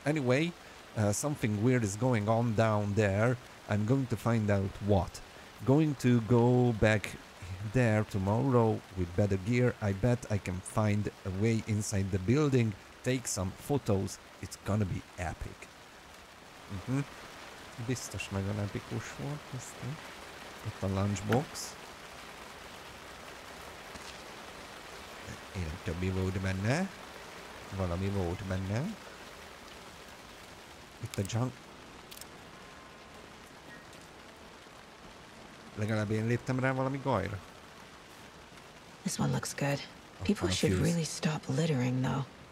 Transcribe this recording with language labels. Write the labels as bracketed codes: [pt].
[en] Anyway, something weird is going on down there. I'm going to find out what. Going to go back there tomorrow with better gear. I bet I can find a way inside the building, take some photos. It's gonna be epic. [hu] Biztos nagyon epikus volt. Ott a lunchbox. Én többi volt benne. Valami volt benne. Itt a junk. Legalább én léptem rá valami gajra. [en] This one looks good. People should really stop littering, though.